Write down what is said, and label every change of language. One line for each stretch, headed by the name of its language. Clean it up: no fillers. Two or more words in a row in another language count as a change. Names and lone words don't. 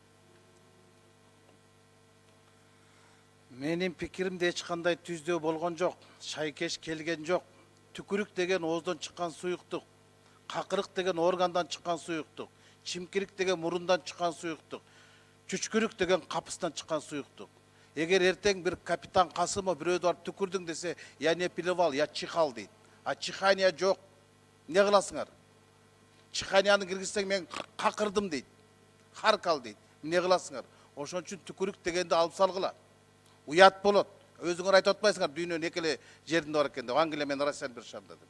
Kyrgyz: Менин пикиримде эч кандай түздөө болгон жок, шайкеш келген жок. Түкүрүк деген ооздон чыккан суюктук, какырык деген органдан чыккан суюктук, чимкирик деген мурундан чыккан суюктук, чүчкүрүк деген капыстан чыккан суюктук. Эгер эртең бир капитан Касымов бирөөдү барып түкүрдүң десе,
Russian: я не плевал, я чихал
Kyrgyz: дейт. А чихания жок. Не кыласыңар? Чиханияны киргизсең мен какырдым дейт. Харкал дейт. Не кыласыңар? Ошон үчүн түкүрүк дегенди алып салгыла. Уят болот. Өзүңөр айтып атпайсыңар, дүйнөнүн экеле жеринде бар экен деп, Англия менен Россиянын бир шаарында деп.